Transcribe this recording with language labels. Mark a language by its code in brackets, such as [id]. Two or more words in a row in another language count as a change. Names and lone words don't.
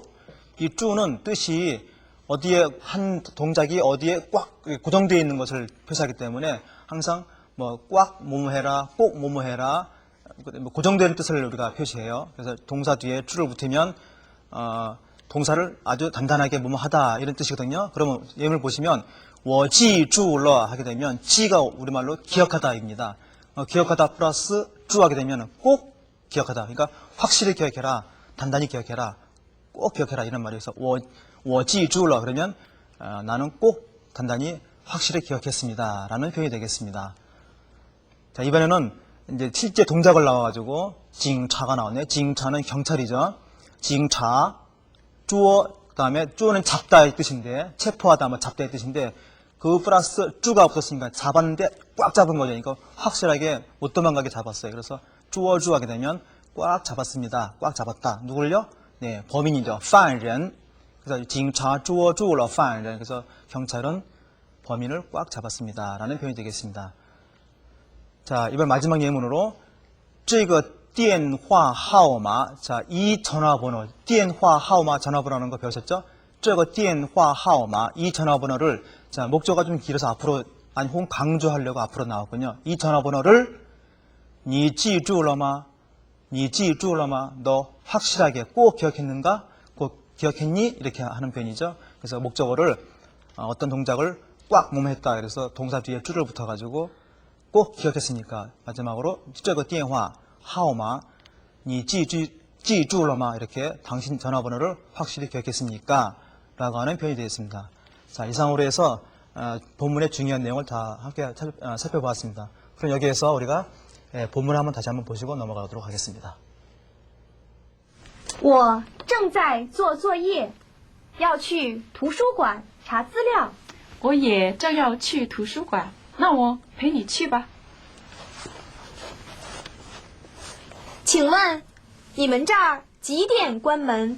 [ko] 이 쭈는 뜻이 어디에, 한 동작이 어디에 꽉 고정되어 있는 것을 표시하기 때문에 항상 뭐 꽉 뭐뭐해라, 꼭 뭐뭐해라, 고정되는 뜻을 우리가 표시해요. 그래서 동사 뒤에 쭈를 붙이면, 동사를 아주 단단하게 뭐뭐하다 이런 뜻이거든요. 그러면 예문을 보시면 [zh] 我记住了 [ko] 하게 되면 지가 우리말로 기억하다입니다. 기억하다 플러스 주 하게 되면 꼭 기억하다. 그러니까 확실히 기억해라, 단단히 기억해라, 꼭 기억해라 이런 말이어서 [zh] 我记住了 [ko] 그러면 나는 꼭 단단히 확실히 기억했습니다 라는 표현이 되겠습니다. 자, 이번에는 이제 실제 동작을 나와가지고 징차가 나왔네요. 징차는 경찰이죠. [zh] 警察抓, [ko] 그 다음에 쭈어는 잡다의 뜻인데, 체포하다, 뭐 잡다의 뜻인데, 그 플러스 쭈가 없었으니까 잡았는데 꽉 잡은 거죠. 그러니까 확실하게 못 도망가게 잡았어요. 그래서 쭈어쭈 하게 되면 꽉 잡았습니다. 꽉 잡았다. 누굴요? 네, 범인이죠. [zh] 犯人. 그래서 警察抓住了犯人. [ko] 그래서 경찰은 범인을 꽉 잡았습니다. 라는 표현이 되겠습니다. 자, 이번 마지막 예문으로 [zh] 这个电话号码. [ko] 자, 이 전화번호, [zh] 电话号码 [ko] 전화번호라는 거 배우셨죠? [zh] 这个电话号码, [ko] 이 전화번호를, 자, 목적어가 좀 길어서 앞으로, 아니, 혹은 강조하려고 앞으로 나왔군요. 이 전화번호를, [zh] 你记住了吗? 你记住了吗? [ko] 너 확실하게 꼭 기억했는가? 꼭 기억했니? 이렇게 하는 표현이죠. 그래서 목적어를, 어떤 동작을 꽉 몸했다. 그래서 동사 뒤에 줄을 붙어가지고 꼭 기억했으니까 마지막으로 [zh] 这个电话号码你记住了吗? [ko] 이렇게 당신 전화번호를 확실히 기억했습니까? 라고 하는 표현이 되겠습니다. 자, 이상으로 해서 본문의 중요한 내용을 다 함께 살펴보았습니다. 그럼 여기에서 우리가 본문을 한번 다시 한번 보시고 넘어가도록 하겠습니다. [zh] 我正在做作业，要去图书馆查资料。我也正要去图书馆，那我陪你去吧。请问你们这儿几点关门？